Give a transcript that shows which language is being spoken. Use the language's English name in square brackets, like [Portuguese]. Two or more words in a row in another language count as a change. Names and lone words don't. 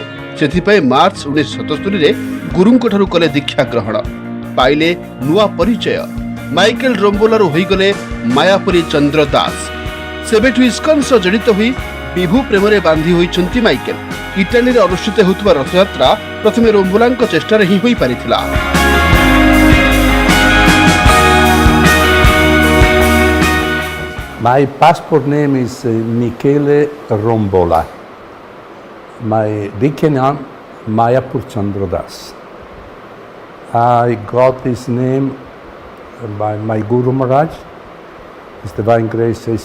[Odia] ସେଥିପାଇଁ ମାର୍ଚ୍ଚ 1977ରେ ଗୁରୁଙ୍କଠାରୁ କଲେ ଦୀକ୍ଷା ଗ୍ରହଣ, ପାଇଲେ ନୂଆ ପରିଚୟ। ମାଇକେଲ ରୋମ୍ବୋଲାରୁ ହୋଇଗଲେ ମାୟାପୁରୀ ଚନ୍ଦ୍ର ଦାସ। ସେବେଠୁ ଇସ୍କନ ସହ ଜଡ଼ିତ ହୋଇ ବିଭୁ ପ୍ରେମରେ ବାନ୍ଧି ହୋଇଛନ୍ତି ମାଇକେଲ। ଇଟାଲୀରେ ଅନୁଷ୍ଠିତ ହେଉଥିବା ରଥଯାତ୍ରା ପ୍ରଥମେ ରୋମ୍ବୋଲାଙ୍କ ଚେଷ୍ଟାରେ ହିଁ ହୋଇପାରିଥିଲା। [English] My passport name is Michele Rombola. My Dikya name Mayapur Chandradas. I got this name by my Guru Maharaj, His Divine Grace A.C.